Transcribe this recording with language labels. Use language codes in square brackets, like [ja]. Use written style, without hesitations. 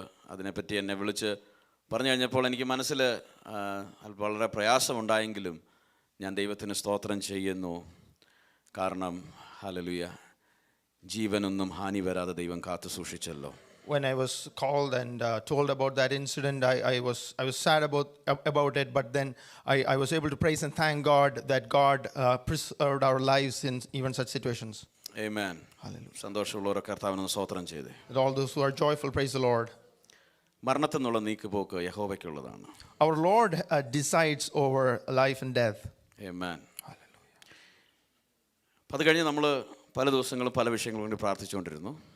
[ml] അതിനെപ്പറ്റി എന്നെ വിളിച്ച് പറഞ്ഞു കഴിഞ്ഞപ്പോൾ എനിക്ക് മനസ്സിൽ വളരെ പ്രയാസമുണ്ടായെങ്കിലും ഞാൻ ദൈവത്തിന് സ്തോത്രം ചെയ്യുന്നു. കാരണം ഹല്ലേലൂയ, ജീവനൊന്നും ഹാനി വരാതെ ദൈവം കാത്തു സൂക്ഷിച്ചല്ലോ. [en] When I was called and told about that incident, I was sad about it, but then I was able to praise and thank God that God preserved our lives in even such situations. Amen. Hallelujah. [ml] സന്തോഷമുള്ളവരെ കർത്താവിനെ സ്തോത്രം ചെയ്തേ. [en] All those who are joyful, praise the Lord. [ml] മരണത്തിൽ നിന്നുള്ള നീക്കുപോക്ക് യഹോവയ്ക്കുള്ളതാണ്. [en] Our Lord decides over life and death. Amen. [ml] അത് കഴിഞ്ഞ് നമ്മൾ പല ദിവസങ്ങളും പല വിഷയങ്ങളും വേണ്ടി പ്രാർത്ഥിച്ചുകൊണ്ടിരുന്നു.